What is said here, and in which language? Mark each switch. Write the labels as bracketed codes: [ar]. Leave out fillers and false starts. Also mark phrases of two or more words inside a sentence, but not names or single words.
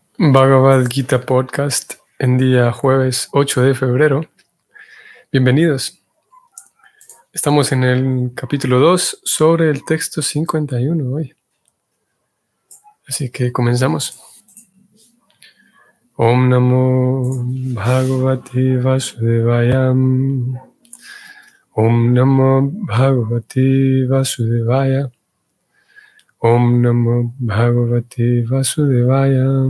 [es] Bhagavad Gita Podcast en día jueves 8 de febrero. Bienvenidos. Estamos en el capítulo 2 sobre el texto 51 hoy. Así que comenzamos. [sa] ॐ नमो भगवते वासुदेवाय. ॐ नमो भगवते वासुदेवाय. ॐ नमो भगवते वासुदेवाय.